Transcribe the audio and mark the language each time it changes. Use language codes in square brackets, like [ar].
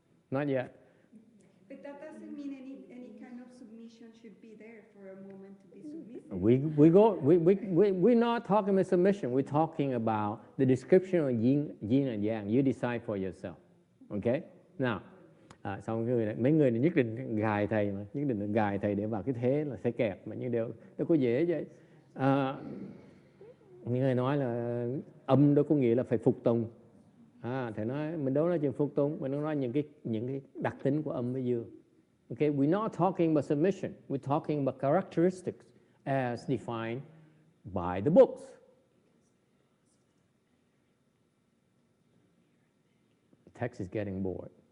[en] Not yet. But that doesn't mean any kind of submission should be there for a moment to be submissive. We're not talking about submission. We're talking about the description of yin and yang. You decide for yourself. Okay? [vi] Now, xong mấy người này nhất định gài thầy mà, nhất định gài thầy để vào cái thế là sẽ kẹt, mà như đều đâu có dễ vậy. Những người nói là âm đó có nghĩa là phải phục tùng. Thầy nói mình đâu nói chuyện phục tùng, mình nói những cái đặc tính của âm với dương. [en] Okay, we're not talking about submission. We're talking about characteristics as defined by the books. The text is getting bored.